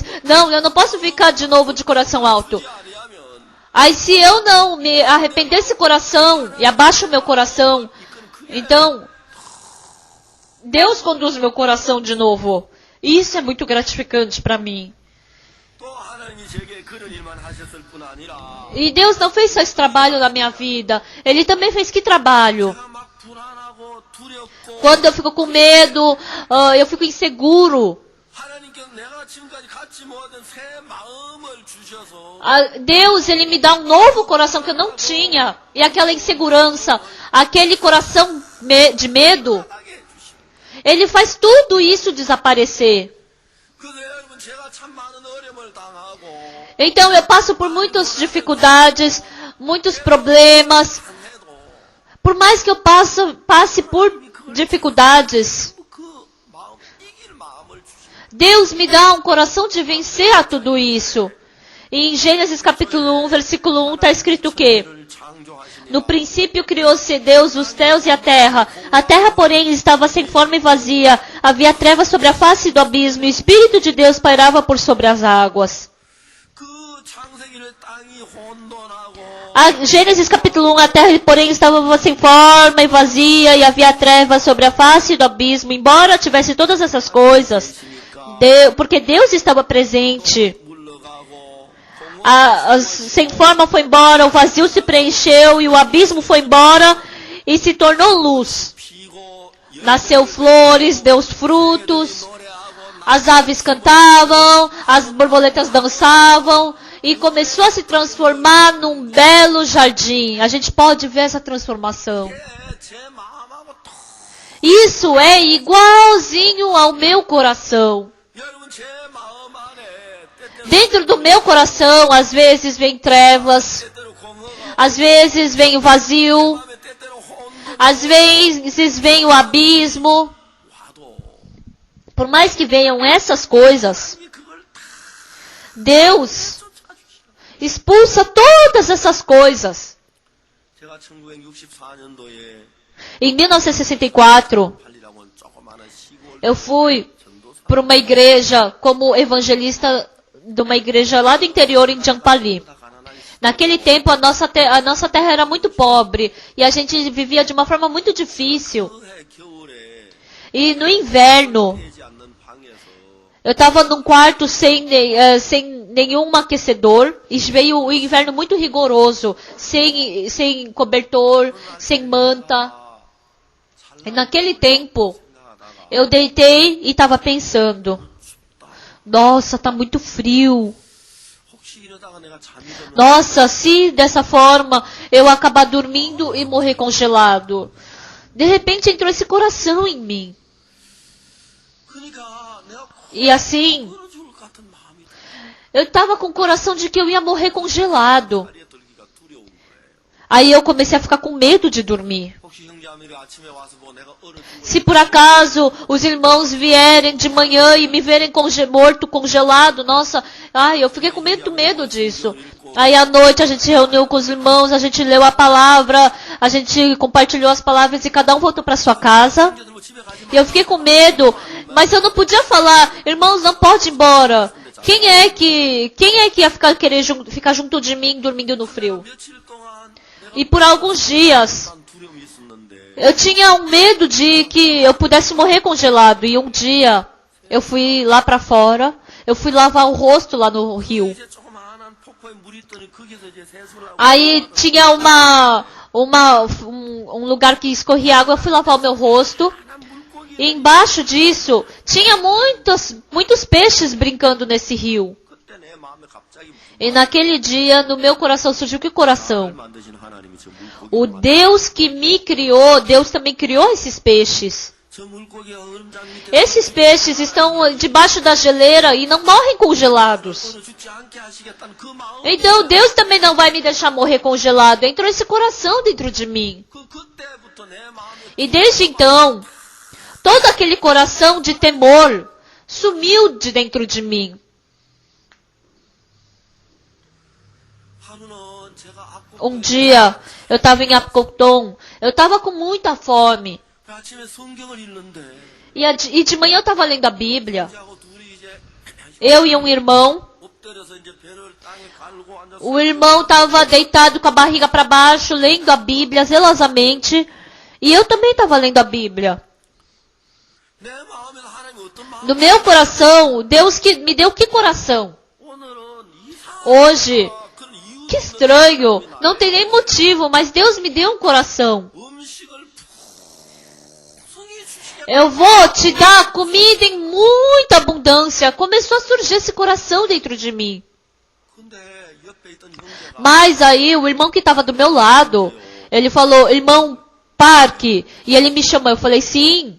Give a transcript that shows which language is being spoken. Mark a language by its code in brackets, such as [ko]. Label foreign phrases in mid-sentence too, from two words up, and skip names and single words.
[pt] Não, eu não posso ficar de novo de coração alto. Aí se eu não me arrepender desse coração e abaixo o meu coração, então Deus conduz meu coração de novo. E isso é muito gratificante para mim. [ko] 제게 그런 일만 하셨을 뿐 아니라 [pt] E Deus não fez só esse trabalho na minha vida. Ele também fez que trabalho? [ko] 제가 막 불안하고 두렵고 [pt] Quando eu fico com medo, eu fico inseguro. [ko] 하나님께서 내가 지금까지 갖지 못한 새 마음을 주셔서 [pt] Deus, Ele me dá um novo coração que eu não tinha. E aquela insegurança, aquele coração de medo, [ko] 하게 해주십니다. [pt] Ele faz tudo isso desaparecer. [ko] 그래서 여러분 제가 참 많은 어려움을 당하고 [pt] Então eu passo por muitas dificuldades, muitos problemas. [ko] 해도 [pt] Por mais que eu passe por dificuldades, [ko] 그 마음 이길 마음을 주십니다. [pt] Deus me dá um coração de vencer a tudo isso. E em Gênesis capítulo 1, versículo 1, está escrito o quê? [ko] 창조하시니 [pt] No princípio criou-se Deus os céus e a terra. A terra, porém, estava sem forma e vazia. Havia trevas sobre a face do abismo. E o Espírito de Deus pairava por sobre as águas. [ko] 그 창세기를 땅이 혼돈하고 [pt] Gênesis capítulo 1, a terra, porém, estava sem forma e vazia. E havia trevas sobre a face do abismo. Embora tivesse todas essas coisas, porque Deus estava presente. [ko] 물러가고 [pt] Sem forma foi embora, o vazio se preencheu e o abismo foi embora e se tornou luz. [ko] 피고 [pt] Nasceu flores, deu frutos, [ko] 노래하고 [pt] as aves cantavam, as borboletas dançavam e começou a se transformar num belo jardim. A gente pode ver essa transformação. [ko] 제 마음하고 또 [pt] Isso é igualzinho ao meu coração. [ko] 여러분 제 마음 안에 때때로 [pt] Dentro do meu coração, às vezes vem trevas, [ko] 때때로 공허가 [pt] às vezes vem o vazio, [ko] 마음에 때때로 혼돈 [pt] às vezes vem o abismo. [ko] 와도 [pt] Por mais que venham essas coisas, [ko] 이 그걸 다 Deus 쫓아주시라. [pt] expulsa todas essas coisas. [ko] 제가 1964년도에 [pt] Em 1964, [ko] 팔리라고 하는 조그마한 시골 [pt] eu fui [ko] 전도사 [pt] para uma igreja como evangelista de uma igreja lá do interior em Jampali. [ko] 다 가난한 [pt] Naquele tempo, a nossa terra era muito pobre e a gente vivia de uma forma muito difícil. [ko] 그해 겨울에 [pt] E no inverno, [ko] 되지 않는 방에서 [pt] eu estava num quarto sem nenhum aquecedor e veio o inverno muito rigoroso, sem cobertor, sem manta. E naquele tempo, [ko] 생각하다가 [pt] eu deitei e estava pensando, nossa, tá muito frio. [ko] 혹시 이러다가 내가 잠이 들면 [pt] Nossa, se dessa forma eu acabar dormindo e morrer congelado. De repente entrou esse coração em mim. [ko] 그러니까 내가 [pt] E assim, [ko] 얼어 죽을 것 같은 마음이 [pt] eu estava com o coração de que eu ia morrer congelado. [ko] 다리에 들기가 두려운 거예요. [pt] Aí eu comecei a ficar com medo de dormir. [ko] 혹시 형제아들이 아침에 와서 뭐 내가 얼어 죽을 [pt] Se por acaso os irmãos vierem de manhã e me verem morto, congelado, nossa, ai, eu fiquei com muito medo disso. Aí à noite a gente se reuniu com os irmãos, a gente leu a palavra, a gente compartilhou as palavras e cada um voltou para sua casa. [ko] 형제들 뭐 집에 가지 [pt] E eu fiquei com medo, mas eu não podia falar, irmãos, não pode ir embora. Quem é que ia ficar junto de mim dormindo no frio? [ko] 며칠 동안 내가 [pt] E por alguns dias [ko] 난 두려움이 있었는데 [pt] eu tinha um medo de que eu pudesse morrer congelado. E um dia eu fui lá pra fora, eu fui lavar o rosto lá no rio. [ko] 이제 조그마한 폭포에 물이 있더니 거기서 이제 세수를 하고 [pt] Aí tinha um lugar que escorria água, eu fui lavar o meu rosto. [ko] 난 물고기 [pt] E embaixo disso tinha muitos peixes brincando nesse rio. [ko] 그때 내 마음에 갑자기 [pt] E naquele dia no meu coração surgiu que coração? [ko] 만드신 하나님이 저 물고기 [pt] O Deus que me criou, Deus também criou esses peixes. [ko] 저 물고기가 얼음장 밑에 [pt] Esses peixes estão debaixo da geleira e não morrem congelados. [ko] 얼어 죽지 않게 하시겠다는 그 마음 [pt] Então Deus também não vai me deixar morrer congelado. Entrou esse coração dentro de mim. [ko] 그때부터 내 마음에 [pt] E desde então, todo aquele coração de temor sumiu de dentro de mim. [ko] 하루는 제가 [pt] Um dia, eu estava em Apcoton, eu estava com muita fome. [ko] 아침에 성경을 읽는데 [pt] E de manhã eu estava lendo a Bíblia. [ko] 하고 둘이 이제 [pt] Eu e um irmão. [ko] 엎드려서 이제 배를 땅에 갈고 앉아서 [pt] O irmão estava deitado com a barriga para baixo, lendo a Bíblia zelosamente. E eu também estava lendo a Bíblia. [ko] 내 마음에는 하나님이 어떤 마음 [pt] No meu coração, Deus que me deu que coração? [ko] 오늘은 이 [pt] Hoje, que estranho, não tem nem motivo, mas Deus me deu um coração. Eu vou te dar comida em muita abundância. Começou a surgir esse coração dentro de mim. Mas aí o irmão que estava do meu lado, ele falou, irmão Park, e ele me chamou, eu falei, sim.